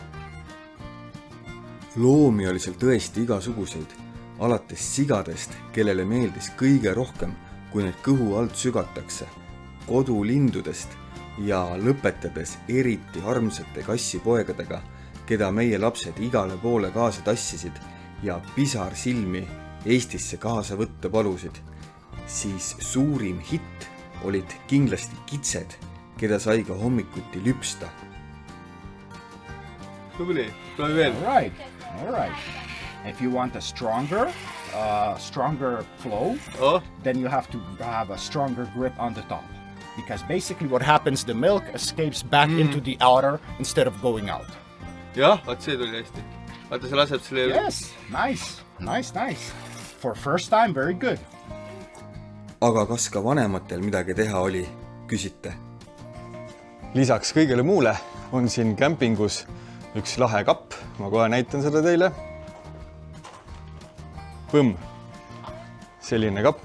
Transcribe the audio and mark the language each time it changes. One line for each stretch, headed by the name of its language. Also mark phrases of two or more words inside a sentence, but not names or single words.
Estonian: Loomi oli seal tõesti igasuguseid, alates sigadest, kellele meeldis kõige rohkem, kui need kõhu alt sügatakse, kodulindudest ja lõpetades eriti armsate kassipoegadega, keda meie lapsed igale poole kaasa tassisid ja pisar silmi Eestisse kaasa võtta palusid, siis suurim hitt olid kindlasti kitsed, keda sai ka hommikuti lüpsta. Tubli, proovi veel.
English: All right. If you want a stronger flow, then you have to have a stronger grip on the top. Because basically what happens, the milk escapes back into the outer instead of going out.
Estonian: Jah, vaat see tuli hästi. Vaata, see laseb selle...
English: Yes, nice. For first time, very good.
Estonian: Aga kas ka vanematel midagi teha oli, küsite? Lisaks kõigele muule on siin kämpingus üks lahe kapp. Ma kohe näitan seda teile. Põmm. Selline kapp.